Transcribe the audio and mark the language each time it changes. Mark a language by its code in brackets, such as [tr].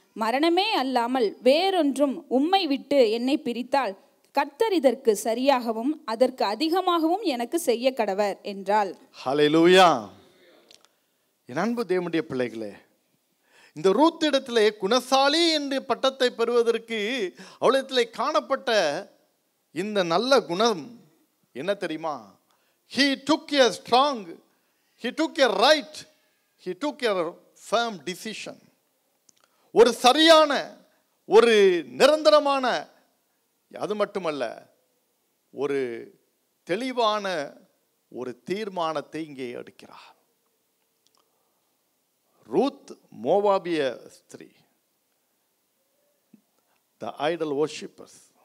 [ta] மரணமே அல்லாமல் வேறொன்றும் உம்மை விட்டு என்னை பிரித்தால் கர்த்தர் இதற்கு சரியாகவும் அதற்கு அதிகமாகவும் எனக்கு செய்ய கடவர் என்றாள். ஹல்லேலூயா. என் அன்பு தேவனுடைய பிள்ளைகளே, இந்த ரூத் இடத்திலே குணசாலி என்ற பட்டத்தை பெறுவதற்கு அவளிடத்திலே காணப்பட்ட இந்த நல்ல குணம் என்ன தெரியுமா? [en] He took a strong, he took a right, he took a firm decision. [ta] ஒரு சரியான, ஒரு நிரந்தரமான, அது மட்டுமல்ல, ஒரு தெளிவான ஒரு தீர்மானத்தை இங்கே எடுக்கிறார். ரூத் மோவாபிய ஸ்திரீ, [en] the idol worshippers.